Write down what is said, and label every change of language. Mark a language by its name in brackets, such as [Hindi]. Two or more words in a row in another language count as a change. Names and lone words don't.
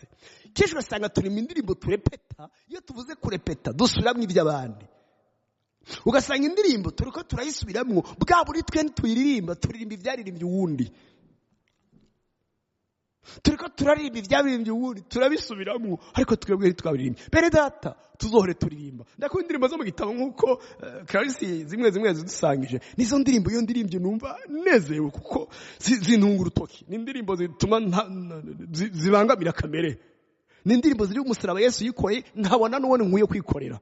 [Rundi] Kenshi urasanga turimba indirimbo turepeta, iyo tuvuze kurepeta dusubiramwo iby'abandi. Ugasanga indirimbo turiko turayisubiramwo, bwa buri twe ntituyiririmba, turirimba ivyaririmbye uwundi. Turiko turaririmba ivyaririmbye uwundi, turabisubiramwo, ariko twebwe ntitwabiririmba. Bene data, tuzohore turirimba. Ndakunda indirimbo zo mu gitabo nk'uko Clarisse zimwe zidusangije. Nizo ndirimbo, iyo ndirimbye numva nezerewe kuko zintunga urutoki. Ni indirimbo zituma zibangamira kamere. Ni indirimbo ziri umusaraba Yesu yikoreye, nkabona n'uwo nkwiye kwikorera.